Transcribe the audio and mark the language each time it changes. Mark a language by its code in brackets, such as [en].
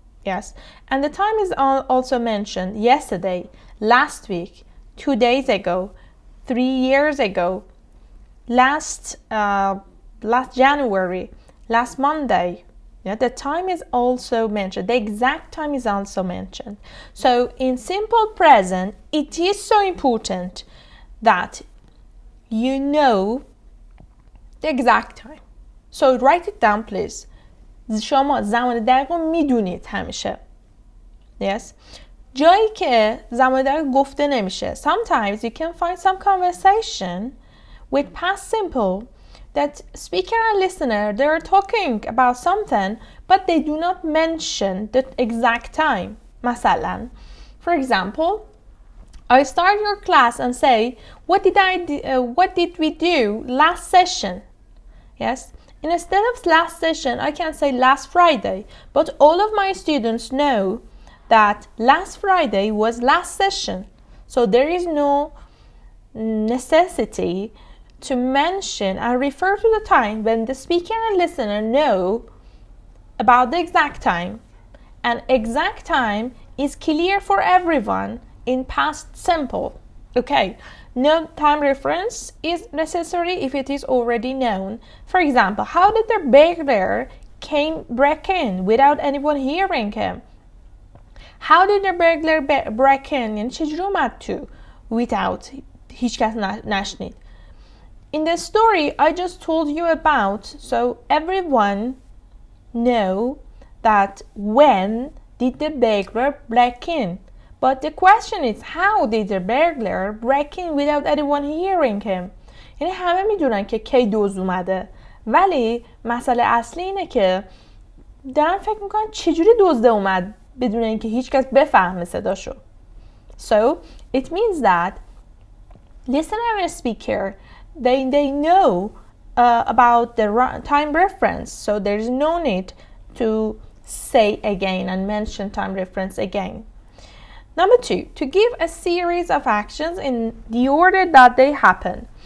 [en] Yes, and the time is also mentioned. Yesterday, last week, 2 days ago, 3 years ago, last January, last Monday. Yeah, the time is also mentioned. The exact time is also mentioned. So in simple present, it is so important that you know the exact time. So write it down, please. [fa] شما زمان دقیق رو میدونید همیشه. [en] Yes. [fa] جایی که زمان دقیق گفته نمیشه. [en] Sometimes you can find some conversation with past simple that speaker and listener, they're talking about something, but they do not mention the exact time. [fa] مثلا, [en] for example, I start your class and say, what did we do last session? Yes. Instead of last session, I can say last Friday, but all of my students know that last Friday was last session. So there is no necessity to mention and refer to the time when the speaker and listener know about the exact time. And exact time is clear for everyone in past simple. Okay, no time reference is necessary if it is already known. For example, how did the burglar break in without anyone hearing him? How did the burglar break in? [fa] یعنی چجوری اومد تو [en] without [fa] هیچ کس نشنید. [en] In the story I just told you about, so everyone know that when did the burglar break in. But the question is, how did the burglar break in without anyone hearing him? [fa] یعنی همه میدونن که کی دزد اومده، ولی مسئله اصلی اینه که دارن فکر میکنن چجوری دزده اومد بدون اینکه هیچ کس بفهمه صداشو. [en] So it means that listener and speaker they know about the time reference, so there is no need to say again and mention time reference again. Number 2, to give a series of actions in the order that they happen.